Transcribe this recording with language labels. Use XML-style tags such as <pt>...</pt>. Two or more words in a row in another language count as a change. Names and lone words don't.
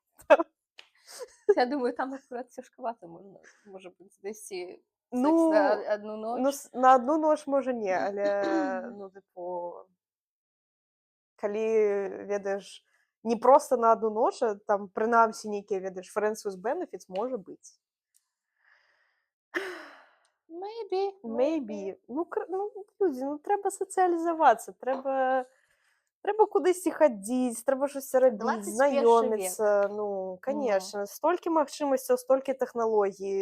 <be>Я думаю, там акурат цяжкавата можа быць, знайсці секс Ну, на адну ну, ноч. на адну ноч, можа, не, але, ну, тыпу, калі, ведаеш, не проста на адну ноч, а там, прынамсі, нейкія, ведаеш,</be> <en>friends with benefits,</en> <be>можа быць.</be> <en>Maybe. Maybe.</en> <be>Ну, людзі, ну, трэба сацыялізавацца, трэба кудысьці хадзіць, трэба штосьці рабіць, 21 знаёміцца. Ну, канешне, столькі магчымасцяў, столькі тэхналогій.</be>